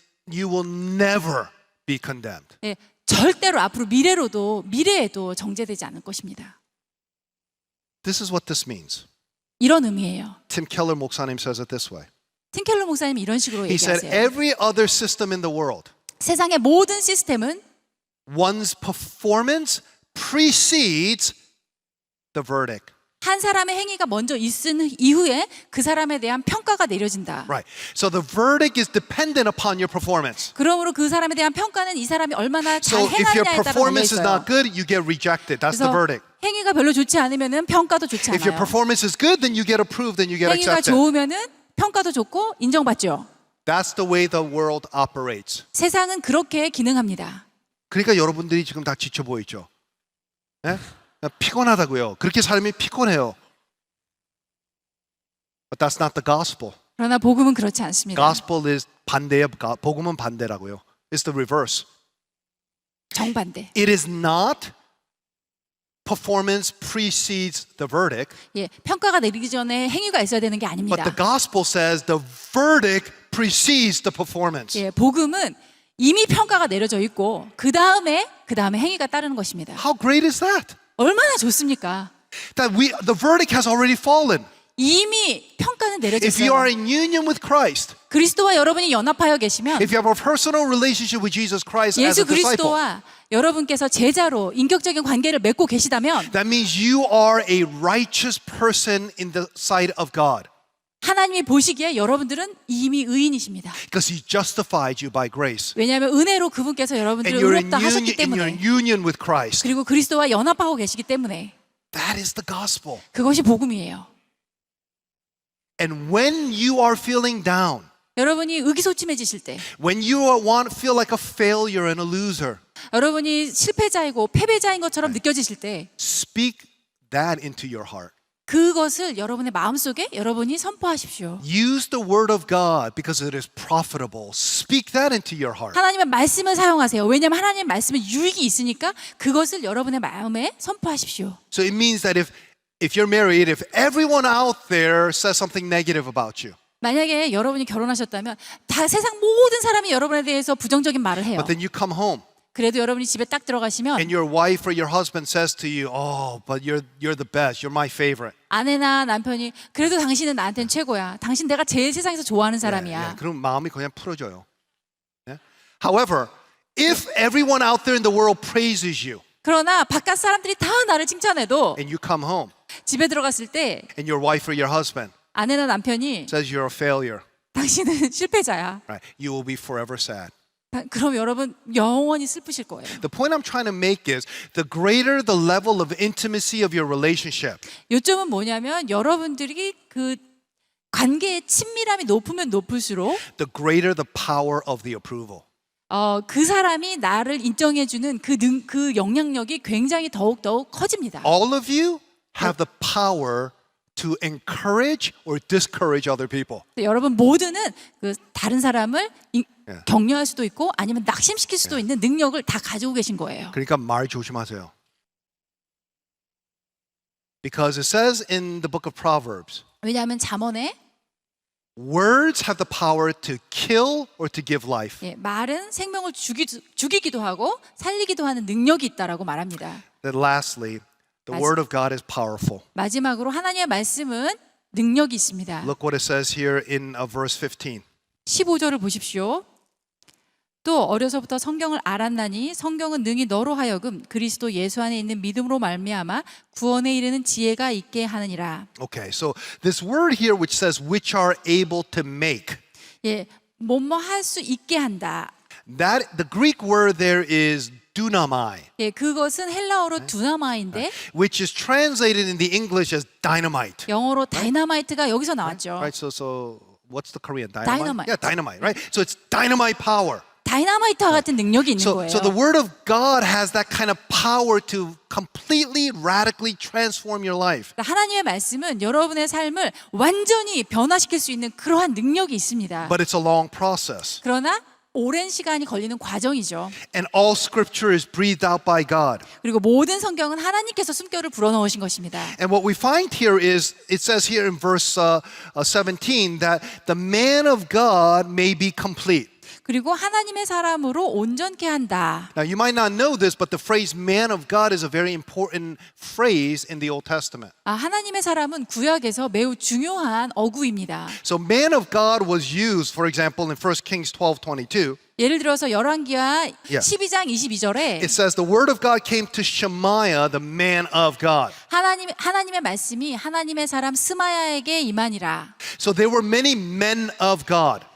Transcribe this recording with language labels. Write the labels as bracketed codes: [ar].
[en] you will never be condemned. [ko] 절대로 앞으로 미래에도 정죄되지 않을 것입니다. [en] This is what this means. [ko] 이런 의미예요. [en] Tim Keller 목사님 says it this way. [ko] 팀켈러 목사님이 이런 식으로 [en] He said [ko] 얘기하세요. [en] every other system in the world, [ko] 세상의 모든 시스템은 [en] one's performance precedes the verdict. [ko] 한 사람의 행위가 먼저 있은 이후에 그 사람에 대한 평가가 내려진다. [en] Right. So the verdict is dependent upon your performance. [ko] 그러므로 그 사람에 대한 평가는 이 사람이 얼마나 잘 [en] So if your [ko] 행하느냐에 따라 달려 [en] performance is [ko] 있어요. [en] not good, you get rejected. That's the [ko] 그래서 [en] verdict. [ko] 행위가 별로 좋지 않으면은 평가도 좋지 [en] If your [ko] 않아요. [en] performance is good, then you get approved, then you get [ko] 행위가 [en] accepted. [ko] 좋으면은 평가도 좋고 인정받죠. [en] That's the way the world operates. [ko] 세상은 그렇게 기능합니다. 그러니까 여러분들이 지금 다 지쳐 보이죠. 예? 피곤하다고요. 그렇게 삶이 피곤해요. [en] But that's not the gospel. [ko] 그러나 복음은 그렇지 않습니다. [en] Gospel is [ko] 반대예요. 복음은 반대라고요. [en] It's the reverse. [ko] 정반대. [en] It is not performance precedes the verdict, [ko] 평가가 내리기 전에 행위가 있어야 되는 게 [en] but [ko] 아닙니다. [en] the gospel says the verdict precedes the performance. [ko] 복음은 이미 평가가 내려져 있고 그 다음에 행위가 따르는 것입니다. [en] How great is that? [ko] 얼마나 좋습니까? [en] That the verdict has already fallen. [ko] 이미 평가는 [en] If you are in union with Christ, [ko] 그리스도와 여러분이 연합하여 계시면 [en] if you have a personal relationship with Jesus Christ as [ko] 예수 [en] a disciple, [ko] 그리스도와 여러분께서 제자로 인격적인 관계를 맺고 계시다면 [en] that means you are a righteous person in the sight of God [ko] 하나님이 보시기에 여러분들은 이미 의인이십니다. [en] because He justified you by grace. [ko] 왜냐하면 은혜로 그분께서 [en] And [ko] 여러분들을 [en] you're in [ko] 의롭다 하셨기 [en] union, [ko] 때문에 [en] union with Christ. [ko] 그리고 그리스도와 연합하고 계시기 때문에 [en] That is the gospel. [ko] 그것이 복음이에요. [en] And when you are feeling down, [ko] 여러분이 의기소침해지실 때 [en] when you feel like a failure and a loser, [ko] 여러분이 실패자이고 패배자인 것처럼 느껴지실 때 [en] speak that into your heart. [ko] 그것을 여러분의 마음속에 여러분이 선포하십시오. [en] Use the word of God because it is profitable. Speak that into your heart. [ko] 하나님의 말씀을 사용하세요. 왜냐하면 하나님의 말씀에 유익이 있으니까 그것을 여러분의 마음에 선포하십시오. [en] So it means that if you're married, if everyone out there says something negative about you, [ko] 만약에 여러분이 결혼하셨다면 다 세상 모든 사람이 여러분에 대해서 부정적인 말을 해요. [en] but then you come home [ko] 그래도 여러분이 집에 딱 들어가시면 [en] and your wife or your husband says to you, "Oh, but you're the best. You're my favorite." [ko] 아내나 남편이 그래도 당신은 나한테는 최고야. 당신 내가 제일 세상에서 좋아하는 사람이야. Yeah, 그럼 마음이 그냥 풀어져요. [en] Yeah? However, if everyone out there in the world praises you [ko] 그러나 바깥 사람들이 다 나를 칭찬해도 [en] and you come home [ko] 집에 들어갔을 때 [en] and your wife or your husband [ko] 아내나 남편이 [en] says you're a failure, [ko] 당신은 실패자야. [en] right? You will be forever sad. [ko] 그럼 여러분 영원히 슬프실 거예요. [en] The point I'm trying to make is the greater the level of intimacy of your relationship, [ko] 요점은 뭐냐면 여러분들이 그 관계의 친밀함이 높으면 높을수록 [en] the greater the power of the approval. [ko] 그 사람이 나를 인정해주는 그 영향력이 굉장히 더욱 커집니다. [en] All of you have the power to encourage or discourage other people. [ko] 여러분 모두는 그 다른 사람을 격려할 수도 있고 아니면 낙심시킬 수도 있는 능력을 다 가지고 계신 거예요. 그러니까 말 조심하세요. [en] Because it says in the book of Proverbs, [ko] 왜냐하면 잠언에 [en] words have the power to kill or to give life. [ko] 말은 생명을 죽이기도 하고 살리기도 하는 능력이 있다라고 말합니다. [en] Then lastly, the word of God is powerful. [ko] 마지막으로 하나님의 말씀은 능력이 있습니다. [en] Look what it says here in verse 15. [ko] 15절을 보십시오. 또 어려서부터 성경을 알았나니 성경은 능히 너로 하여금 그리스도 예수 안에 있는 믿음으로 말미암아 구원에 이르는 지혜가 있게 하느니라. [en] Okay, so this word here which says which are able to make. [ko] 뭐뭐 할 수 있게 한다. [en] That the Greek word there is dunamai, [ko] 그것은 헬라어로 두나마인데 [en] which is translated in the English as dynamite. [ko] 영어로 다이너마이트가 여기서 나왔죠. [en] Right? So what's the Korean dynamite? Dynamite. Yeah, dynamite, right? So it's dynamite power. [ko] 다이너마이트와 같은 능력이 있는 거예요. [en] So the word of God has that kind of power to completely radically transform your life. [ko] 하나님의 말씀은 여러분의 삶을 완전히 변화시킬 수 있는 그러한 능력이 있습니다. [en] But it's a long process. [ko] 그러나 오랜 시간이 걸리는 과정이죠. [en] And all scripture is breathed out by God. [ko] 그리고 모든 성경은 하나님께서 숨결을 불어넣으신 것입니다. [en] And what we find here is, it says here in verse 17 that the man of God may be complete. [ko] 그리고 하나님의 사람으로 온전케 한다. [en] Now you might not know this, but the phrase man of God is a very important phrase in the Old Testament. [ko] 하나님의 사람은 구약에서 매우 중요한 어구입니다. [en] So man of God was used, for example, in 1 Kings 12:22. [ko] 예를 들어서 열왕기하 [en] Yeah. [ko] 12장 22절에 [en] It says the word of God came to Shemaiah, the man of God. [ko] 하나님의 말씀이 하나님의 사람 스마야에게 임하니라. [en] So there were many men of God,